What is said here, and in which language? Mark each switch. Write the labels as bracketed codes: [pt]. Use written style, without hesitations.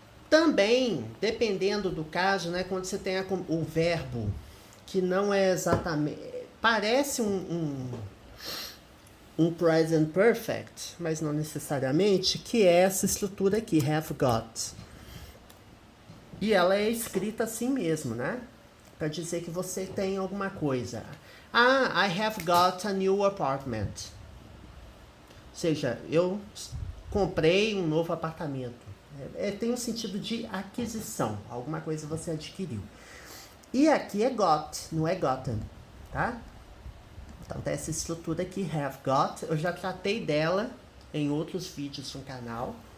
[pt] Também, dependendo do caso, né, quando você tem o verbo que não é exatamente... Parece um present perfect, mas não necessariamente, que é essa estrutura aqui, have got. E ela é escrita assim mesmo, né? Para dizer que você tem alguma coisa. [en] I have got a new apartment. [pt] Ou seja, eu comprei um novo apartamento. Tem um sentido de aquisição. Alguma coisa você adquiriu. E aqui é got, não é gotten, tá? Então tem essa estrutura aqui, have got. Eu já tratei dela em outros vídeos no canal.